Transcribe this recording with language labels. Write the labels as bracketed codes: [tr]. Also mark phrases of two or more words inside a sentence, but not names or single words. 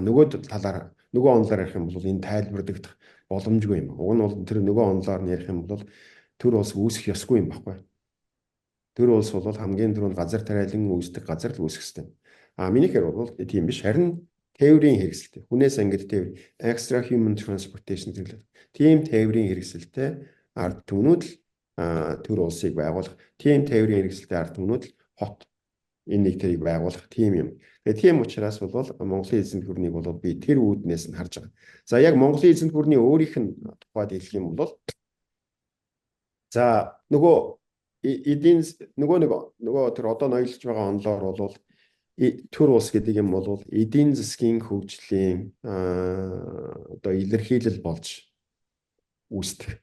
[mn] Нөгөө талаар нөгөө онолоор ярих юм бол энэ тайлбарлагдах боломжгүй юм. Уг нь бол тэр нөгөө онолоор нь ярих юм бол төр улс үүсэх ёсгүй юм баггүй. Төр улс бол хамгийн түрүүнд газар тариалан үүсдэг газар л үүсэх ёстой. Миний хэр бол тийм биш. Харин тээврийн хэрэгсэлтэй. Хүнээс ангид тээвэр [en] extra human transportation [mn] гэдэг. Тийм тээврийн хэрэгсэлтэй ард түмнүүд л төр улсыг байгуулах. Тийм тээврийн хэрэгсэлтэй ард түмнүүд л хот энэ нэг тэрийг байгуулах тийм юм. Тэгээ тийм учраас бол Монголын эзэнт гүрнийг бол би тэр үүднээс нь харж байгаа. За яг Монголын эзэнт гүрний өөрийнх нь тухайд хэлэх юм бол за нөгөө тэр одоо ноёлж байгаа онолоор бол төр улс гэдэг юм бол эдийн засгийн хөгжлийн одоо илэрхийлэл болж үүсдэг.